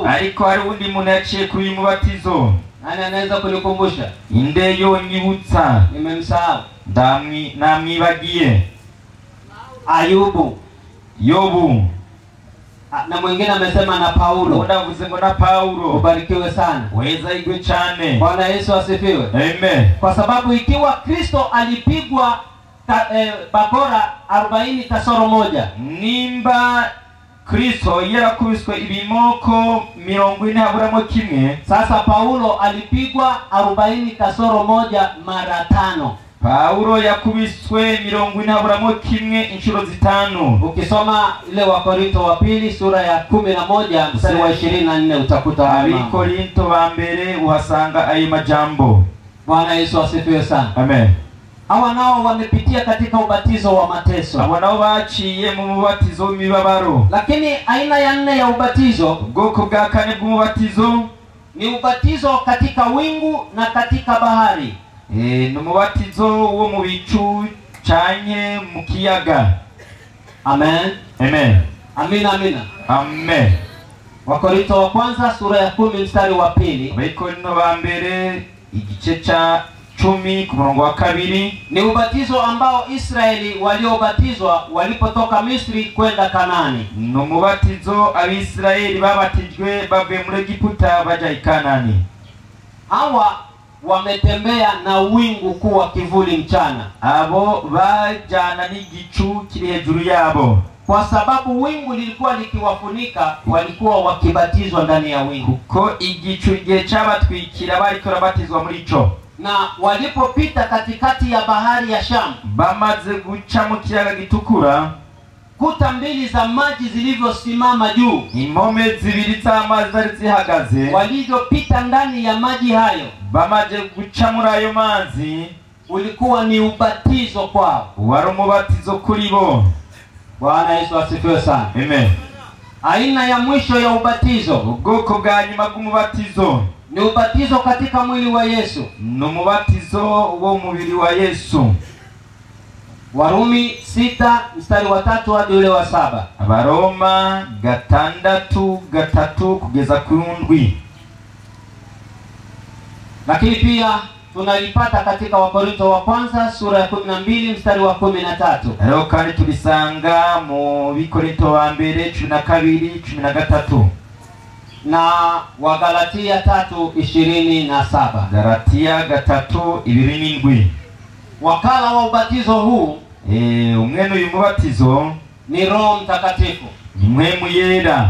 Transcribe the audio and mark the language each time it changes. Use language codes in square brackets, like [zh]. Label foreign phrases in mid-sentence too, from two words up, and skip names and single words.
[rn] Ariko hari undi muntu yaciye kuri mubatizo. [sw] Nani anaweza kunikumbusha? [rn] Indeyo nyibutsa. [sw] Nimemsahau. [rn] Namwibagiye. [sw] Ayubu. [rn] Yobu. [sw] Na mwingine amesema na Paulo. [rn] Ndavuze ngo na Paulo. [sw] Ubarikiwe sana. [rn] Weza igwe cyane. [sw] Bwana Yesu asifiwe. Amen. Kwa sababu ikiwa Kristo alipigwa bakora 40 kasoro moja, [rn] nimba Kristo yarakubiswe ibimoko 40 haburamo kimwe, [sw] sasa Paulo alipigwa 40 kasoro moja mara 5. [rn] Paulo yakubiswe 40 haburamo kimwe inshuro 5. [sw] Ukisoma ile wa Korinto wa pili sura ya 11 mstari wa 24 utakuta [rn] hapo. Korinto wa mbere uhasanga ayo majambo. [sw] Bwana Yesu asifiwe sana. Amen. Hawa nao wamepitia katika ubatizo wa mateso. [rn] Hawa nao baciye mu mubatizo w'imibabaro. [sw] Lakini aina ya 4 ya ubatizo, [rn] ubwoko bwa 4 bw'umubatizo, [sw] ni ubatizo katika wingu na katika bahari. [rn] Ni umubatizo wo mu bicu canye mu kiyaga. [sw] Amen. Amen. Amina, amina. Amen. Wakorinto wa kwanza sura ya 10 mstari wa 2. [rn] Abakorinto ba mbere igice cha 10 ku murongo wa 2. [sw] Ni ubatizo ambao Israeli waliobatizwa walipotoka Misri kwenda Kanaani. [rn] Ni umubatizo abisraeli babatijwe bavuye muri Egiputa baja i Kanaani. [sw] Hawa wametembea na wingu kuwa kivuli mchana. [rn] Abo bajana n'igicu kiri hejuru yabo. [sw] Kwa sababu wingu lilikuwa likiwafunika, walikuwa wakibatizwa ndani ya wingu. [rn] Kuko igicu igihe cyabatwikira bariko rabatizwa muri ico. [sw] Na walipopita katikati ya bahari ya Shamu, [rn] bamaze guca mu kiyaga gitukura, [sw] kuta mbili za maji zilivyosimama juu, [rn] impome zibiri z'amazi zari zihagaze, [sw] walivyopita ndani ya maji hayo, [rn] bamaze guca muri ayo mazi, [sw] ulikuwa ni ubatizo kwao. [rn] wari umubatizo kuri bo. [sw] Bwana Yesu asifiwe sana. Amen. Aina ya mwisho ya ubatizo, [rn] ubwoko bwa nyuma bw'umubatizo, [sw] ni ubatizo katika mwili wa Yesu. [rn] ni umubatizo wo mubiri wa Yesu. [sw] Warumi 6 mstari wa 3 hadi ule wa 7. [rn] Abaroma 6:3 kugeza ku 7. [sw] Lakini pia tunalipata katika Wakorintho wa kwanza sura ya 12 mstari wa 13. [rn] Rero kandi tubisanga mu Bikorinto wa mbere 12:13 [sw] na Wagalatia 3:27. [rn] Galatia 3:27. [sw] Wakala wa ubatizo huu [rn] umwene uyu mubatizo [sw] ni Roho Mtakatifu. [rn] ni mpwemu yera.